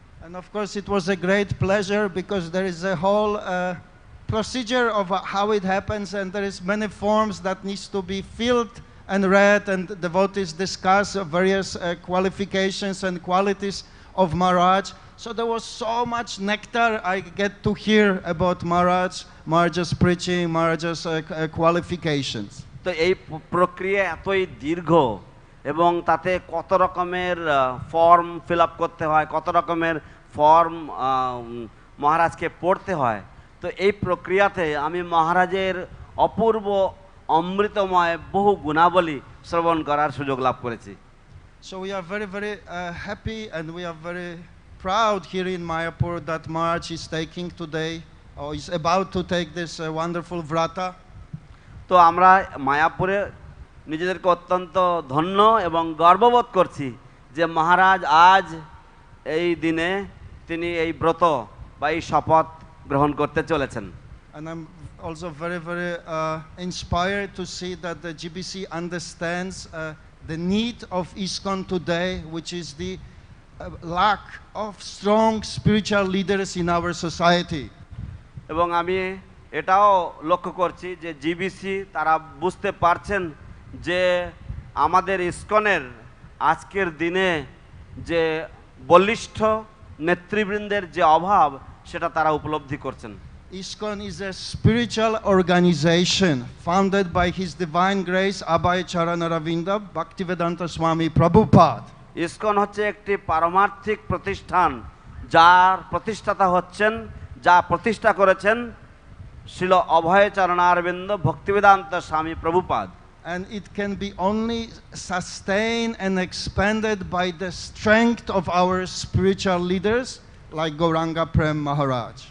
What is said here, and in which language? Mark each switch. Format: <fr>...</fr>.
<en>And of course it was a great pleasure because there is a whole procedure of how it happens, and there is many forms that needs to be filled and read, and devotees discuss various qualifications and qualities of Maharaj. So there was so much nectar I get to hear about Maharaj's preaching, Maharaj's qualifications.</en> <bn>তো এই প্রক্রিয়া এতই দীর্ঘ এবং তাতে কত রকমের form fill up করতে হয়, কত রকমের ফর্ম মহারাজকে পড়তে হয়। তো এই প্রক্রিয়াতে আমি মহারাজের অপূর্ব অমৃতময় বহু গুণাবলী শ্রবণ করার সুযোগ লাভ করেছি।</bn> <en>So we are very, very happy, and we are very proud here in Mayapur that Maharaj is taking today, or is about to take this wonderful vrata.</en> <bn>তো আমরা মায়াপুরে নিজেদেরকে অত্যন্ত ধন্য এবং গর্ববোধ করছি যে মহারাজ আজ এই দিনে তিনি এই ব্রত বা এই শপথ গ্রহণ করতে চলেছেন।</bn> <en>And I'm also very, very inspired to see that the GBC understands the need of ISKCON today, which is the lack of strong spiritual leaders in our society.</en> <bn>এবং আমি এটাও লক্ষ্য করছি যে জিবিসি তারা বুঝতে পারছেন যে আমাদের ইসকনের আজকের দিনে যে বলিষ্ঠ নেতৃবৃন্দের যে অভাব সেটা তারা উপলব্ধি করছেন।</bn> <en>ISKCON is a spiritual organization founded by His Divine Grace Abhay Charanaravinda Bhaktivedanta Swami Prabhupada.</en> <bn>ISKCON হচ্ছে একটি পারমার্থিক প্রতিষ্ঠান যার প্রতিষ্ঠাতা হচ্ছেন, যা প্রতিষ্ঠা করেছেন শ্রীল অভয় চরণারবিন্দ ভক্তিবেদান্ত স্বামী Prabhupada.</bn> <en>And it can be only sustained and expanded by the strength of our spiritual leaders like Gauranga Prema Maharaj.</en>